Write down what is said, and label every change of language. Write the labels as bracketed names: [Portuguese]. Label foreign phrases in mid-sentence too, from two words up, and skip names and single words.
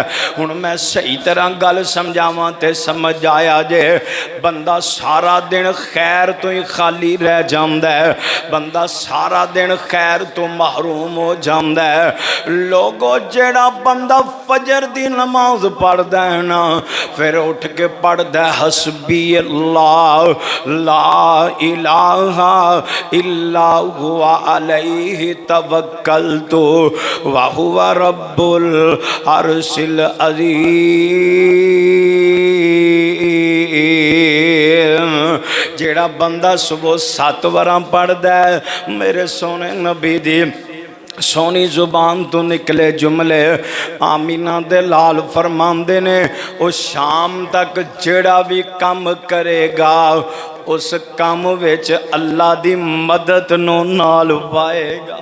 [Punjabi] ہن میں صحیح طرح گل سمجھاواں تے سمجھ آیا جے، بندہ سارا دن خیر توں ہی خالی رہ جاندا ہے، بندہ سارا دن خیر توں محروم ہو جاندا ہے. لوگوں جیہڑا بندہ فجر دی نماز پڑھدا ہے نا، فیر اٹھ کے پڑھدا ہے [Arabic] حسبي الله لا إله إلا هو عليه توكلت وهو رب العرش العظيم. [Punjabi] جیہڑا بندہ صبح 7 واراں پڑھدا ہے، میرے سوہنے نبی دی سوہنی زبان توں نکلے جملے آمنہ دے لال فرماندے نے، وہ شام تک جیہڑا بھی کام کرے گا اس کام وچ اللہ دی مدد نوں نال پائے گا.